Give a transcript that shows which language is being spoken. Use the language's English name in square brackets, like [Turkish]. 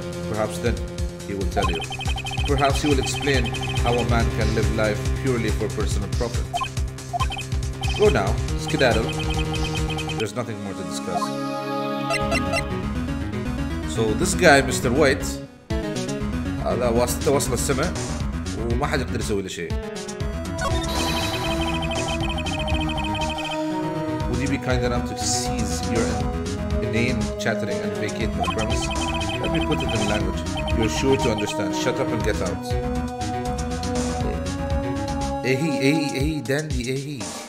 [English] Perhaps then he will tell you. Perhaps he will explain how a man can live life purely for personal profit. Go now, skedaddle. There's nothing more to discuss. So this guy, Mr. [Arabic] White, هذا واسطته وصل السماء وما حد يقدر يسوي له شيء. [English] Would you be kind enough to cease your inane chattering and vacate my premise? Let me put it in language you're sure to understand. Shut up and get out. Hey, dandy, hey.